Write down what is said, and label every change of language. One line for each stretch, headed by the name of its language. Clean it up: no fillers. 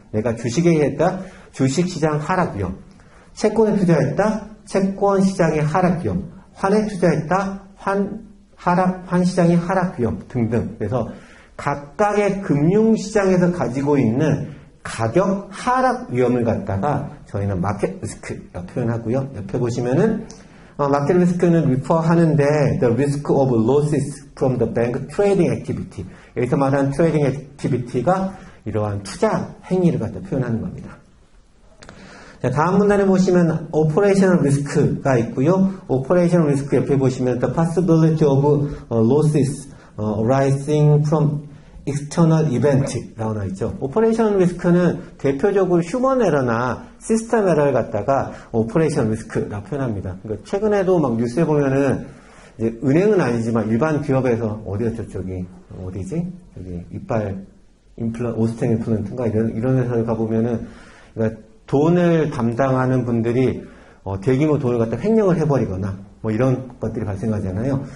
Korean: 내가 주식에 했다 주식시장 하락 위험, 채권에 투자했다 채권 시장의 하락 위험, 환에 투자했다 환시장의 하락 위험 등등. 그래서 각각의 금융시장에서 가지고 있는 가격 하락 위험을 갖다가 저희는 마켓 리스크라고 표현하고요. 옆에 보시면은 마켓 리스크는
English: refer
Korean: 하는데
English: the risk of losses from the bank trading activity.
Korean: 여기서 말하는 트레이딩 액티비티가 이러한 투자 행위를 갖다 표현하는 겁니다. 자, 다음 문단에 보시면 operational risk가 있고요.
English: operational risk
Korean: 옆에 보시면
English: the possibility of losses arising from external event
Korean: 라고 나와 있죠. operational risk는 대표적으로 휴먼 에러나 시스템 에러를 갖다가 operational risk라고 표현합니다. 그러니까 최근에도 막 뉴스에 보면은 이제 은행은 아니지만 일반 기업에서 어디였죠? 어디지? 여기 이빨 오스템 임플란트인가 이런 회사를 가보면은 그러니까 돈을 담당하는 분들이 대규모 돈을 갖다 횡령을 해버리거나 뭐 이런 것들이 발생하잖아요.